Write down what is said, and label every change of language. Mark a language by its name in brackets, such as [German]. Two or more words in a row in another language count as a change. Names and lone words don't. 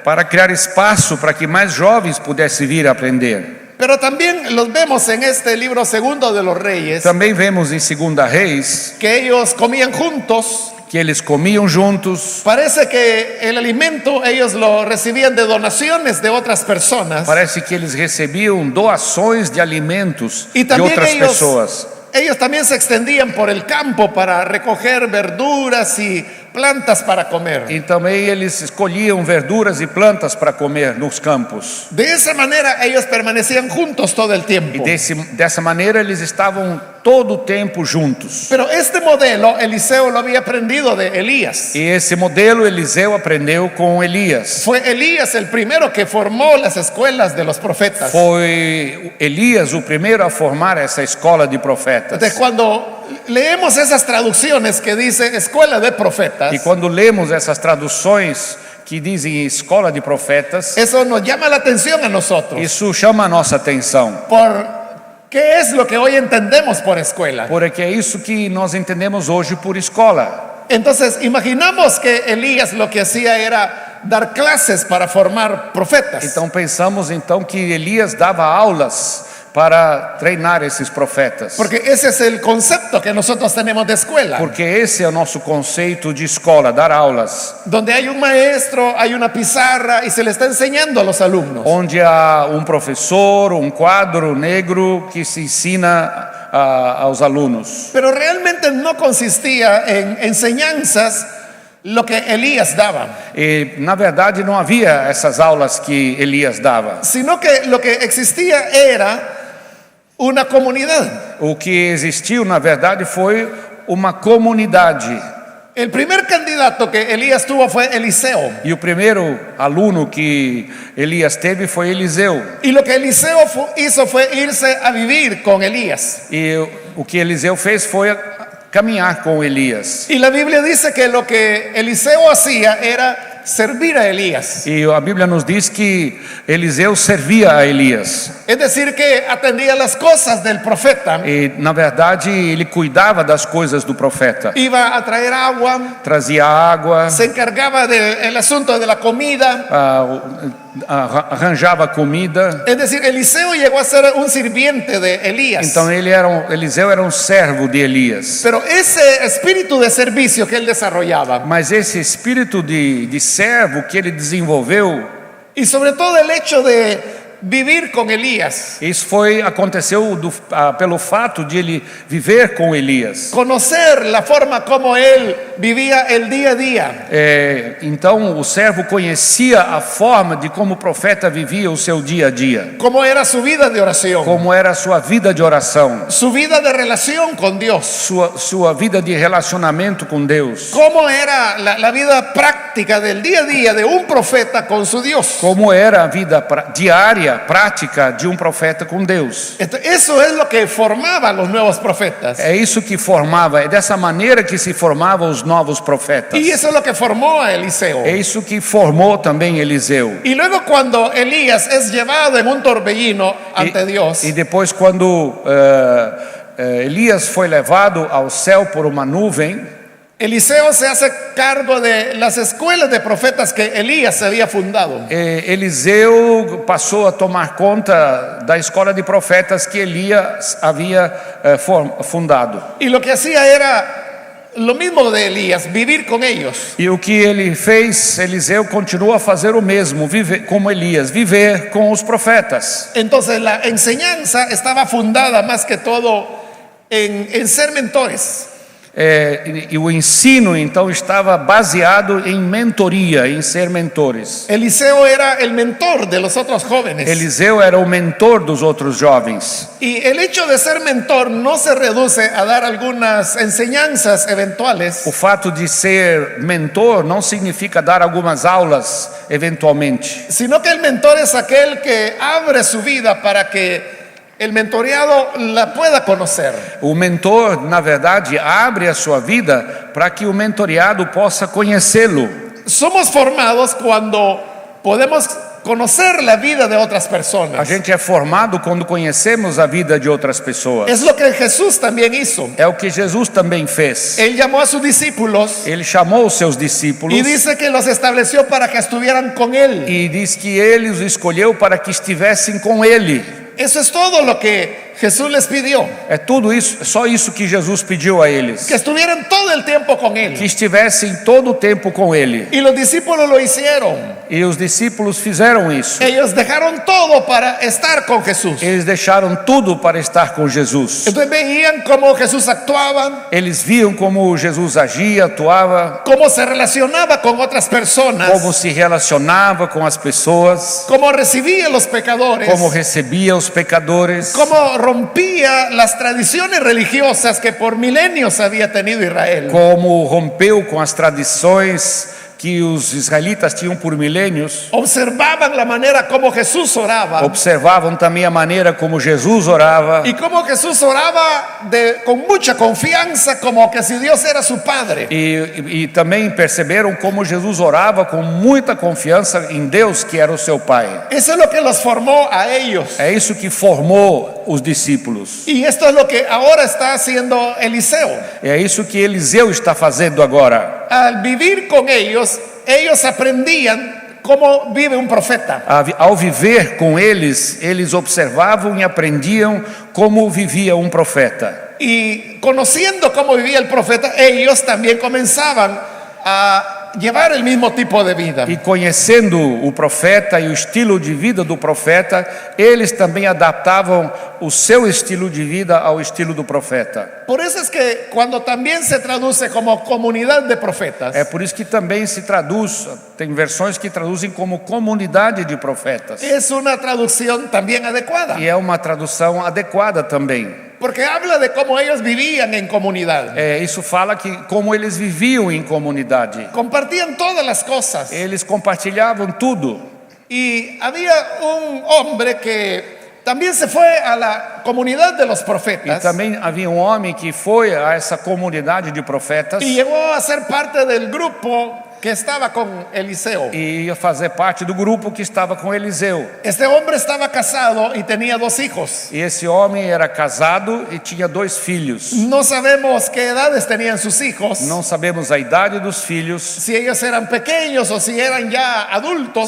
[Portuguese] para criar espaço para que mais jovens pudessem vir aprender. [Spanish] Pero también los vemos en este libro segundo de los Reyes, [Portuguese] Também vemos em Segunda Reis [Spanish] que ellos comían juntos. [Portuguese] que eles comiam juntos. [Spanish] Parece que el alimento ellos lo recibían de donaciones de otras personas. [Portuguese] Parece que eles recebiam doações de alimentos [Spanish] Y de también [Portuguese] outras pessoas. [Spanish] ellos también se extendían por el campo para recoger verduras y plantas para comer. [Portuguese] E também eles escolhiam verduras e plantas para comer nos campos. [Spanish] De esa manera ellos permanecían juntos todo el [Portuguese] E [Spanish] tiempo. [Portuguese] dessa maneira eles estavam todo o tempo juntos. [Spanish] Pero este modelo Eliseo lo había aprendido de Elías. [Portuguese] E esse modelo Eliseu aprendeu com Elias. [Spanish] Fue Elías el primero que formó las escuelas de los profetas. [Portuguese] Foi Elias o primeiro a formar essa escola de profetas. [Spanish] Entonces cuando leemos esas traducciones que dice escuela de profetas, [Portuguese] E quando lemos essas traduções que dizem escola de profetas, [Spanish] eso nos llama la atención a nosotros. [Portuguese] isso chama a nossa atenção. [Spanish] Por qué es lo que hoy entendemos por escuela. [Portuguese] Porque é isso que nós entendemos hoje por escola. [Spanish] Entonces imaginamos que Elías lo que hacía era dar clases para formar profetas. [Portuguese] Então pensamos então que Elias dava aulas para treinar esses profetas. [Spanish] Porque ese es el concepto que nosotros tenemos de escuela. [Portuguese] Porque esse é o nosso conceito de escola, dar aulas. [Spanish] Donde hay un maestro, hay una pizarra y se le está enseñando a los alumnos. [Portuguese] Onde há um professor, um quadro negro que se ensina aos alunos. [Spanish] Pero realmente no consistía en enseñanzas lo que Elías daba, [Portuguese] E na verdade não havia essas aulas que Elias dava. [Spanish] sino que lo que existía era una comunidad. [Portuguese] O que existiu na verdade foi uma comunidade. [Spanish] El primer candidato que Elías tuvo fue Eliseo. [Portuguese] E o primeiro aluno que Elias teve foi Eliseu. [Spanish] Y lo que Eliseo hizo fue irse a vivir con Elías. [Portuguese] E o que Eliseu fez foi caminhar com Elias. [Spanish] Y la Biblia dice que lo que Eliseo hacía era servir a Elías. [Portuguese] E a Bíblia nos diz que Eliseu servia a Elias. [Spanish] Es decir, que atendía las cosas del profeta. [Portuguese] E na verdade ele cuidava das coisas do profeta. [Spanish] Iba a traer agua, [Portuguese] Trazia água, [Spanish] se encargaba del asunto de la comida. [Portuguese] arranjava comida. [Spanish] Es decir, Eliseo llegó a ser un sirviente de Elías. [Portuguese] Então Eliseu era um servo de Elias. [Spanish] Pero ese espíritu de servicio que él desarrollaba, [Portuguese] Mas esse espírito de servo que ele desenvolveu, [Spanish] y sobre todo el hecho de vivir con Elías, [Portuguese] isso aconteceu pelo fato de ele viver com Elias. [Spanish] conocer la forma como él vivía el día a día, [Portuguese] Então o servo conhecia a forma de como o profeta vivia o seu dia a dia, [Spanish] cómo era su vida de oración, [Portuguese] como era a sua vida de oração, [Spanish] su vida de relación con Dios, [Portuguese] sua vida de relacionamento com Deus, [Spanish] cómo era la vida práctica del día a día de un profeta con su Dios. [Portuguese] como era a vida diária, prática de um profeta com Deus. [Spanish] Eso es lo que formaba a los nuevos profetas. [Portuguese] É isso que formava, é dessa maneira que se formavam os novos profetas. [Spanish] Y eso es lo que formó a Eliseo. [Portuguese] É isso que formou também Eliseu. [Spanish] Y luego cuando Elías es llevado en un torbellino ante Dios, [Portuguese] E depois quando Elias foi levado ao céu por uma nuvem, [Spanish] Eliseo se hace cargo de las escuelas de profetas que Elías había fundado. [Portuguese] Eliseu passou a tomar conta da escola de profetas que Elias havia fundado. [Spanish] Y lo que hacía era lo mismo de Elías, vivir con ellos. [Portuguese] E o que ele fez, Eliseu continua a fazer o mesmo, viver como Elias, viver com os profetas. [Spanish] Entonces la enseñanza estaba fundada más que todo en ser mentores. [Portuguese] E o ensino então estava baseado em mentoria, em ser mentores. [Spanish] Eliseo era el mentor de los otros jóvenes. [Portuguese] Eliseu era o mentor dos outros jovens. [Spanish] Y el hecho de ser mentor no se reduce a dar algunas enseñanzas eventuales, [Portuguese] O fato de ser mentor não significa dar algumas aulas eventualmente, [Spanish] sino que el mentor es aquel que abre su vida para que el mentoreado la pueda conocer. [Portuguese] O mentor, na verdade, abre a sua vida para que o mentoreado possa conhecê-lo. [Spanish] Somos formados cuando podemos conocer la vida de otras [Portuguese] A [Spanish] personas. [Portuguese] gente é formado quando conhecemos a vida de outras pessoas. [Spanish] Es lo que Jesús también hizo. [Portuguese] É o que Jesus também fez. [Spanish] Él llamó a sus discípulos [Portuguese] Ele chamou os seus discípulos [Spanish] y dice que los estableció para que estuvieran con él. [Portuguese] e diz que ele os escolheu para que estivessem com ele. [Spanish] Eso es todo lo que Jesús les pidió, [Portuguese] É tudo isso, só isso que Jesus pediu a eles. [Spanish] que estuvieran todo el tiempo con [Portuguese] Que [Spanish] él. [Portuguese] estivessem todo o tempo com ele. [Spanish] Y los discípulos lo hicieron. [Portuguese] E os discípulos fizeram isso. [Spanish] Ellos dejaron todo para estar con Jesús. [Portuguese] Eles deixaram tudo para estar com Jesus. [Spanish] Entonces veían cómo Jesús actuaba, [Portuguese] Eles viam como Jesus agia, atuava, [Spanish] cómo se relacionaba con otras personas, [Portuguese] como se relacionava com as pessoas, [Spanish] cómo recibía a los pecadores, [Portuguese] como recebia os pecadores, [Spanish] cómo rompía las tradiciones religiosas que por milenios había tenido Israel. [Portuguese] como rompeu com as tradições que os israelitas tinham por milênios. [Spanish] Observaban la manera como Jesús oraba [Portuguese] Observavam também a maneira como Jesus orava [Spanish] y cómo Jesús oraba con mucha confianza, como que si Dios era su padre. [Portuguese] e também perceberam como Jesus orava com muita confiança em Deus, que era o seu Pai. [Spanish] Eso es lo que los formó a ellos. [Portuguese] É isso que formou os discípulos. [Spanish] Y esto es lo que ahora está haciendo Eliseo. [Portuguese] É isso que Eliseu está fazendo agora. [Spanish] Al vivir con ellos, ellos aprendían cómo vive un profeta. [Portuguese] Ao viver com eles, eles observavam e aprendiam como vivia um profeta. [Spanish] Y conociendo cómo vivía el profeta, ellos también comenzaban a llevar el mismo tipo de vida. [Portuguese] E conhecendo o profeta e o estilo de vida do profeta, eles também adaptavam o seu estilo de vida ao estilo do profeta. [Spanish] Por eso es que cuando también se traduce como comunidad de profetas, [Portuguese] É por isso que também se traduz, tem versões que traduzem como comunidade de profetas. [Spanish] es una traducción también adecuada, [Portuguese] E é uma tradução adequada também. [Spanish] porque habla de cómo ellos vivían en comunidad. [Portuguese] Isso fala que como eles viviam em comunidade. [Spanish] Compartían todas las cosas. [Portuguese] Eles compartilhavam tudo. [Spanish] Y había un hombre que también se fue a la comunidad de los [Portuguese] E [Spanish] profetas [Portuguese] também havia um homem que foi a essa comunidade de profetas [Spanish] y llegó a ser parte del grupo que estaba con Eliseo. [Portuguese] e ia fazer parte do grupo que estava com Eliseu. [Spanish] Este hombre estaba casado y tenía 2 hijos. [Portuguese] E esse homem era casado e tinha 2 filhos. [Spanish] No sabemos qué edades tenían sus hijos, [Portuguese] Não sabemos a idade dos filhos, [Spanish] si ellos eran pequeños o si eran ya adultos,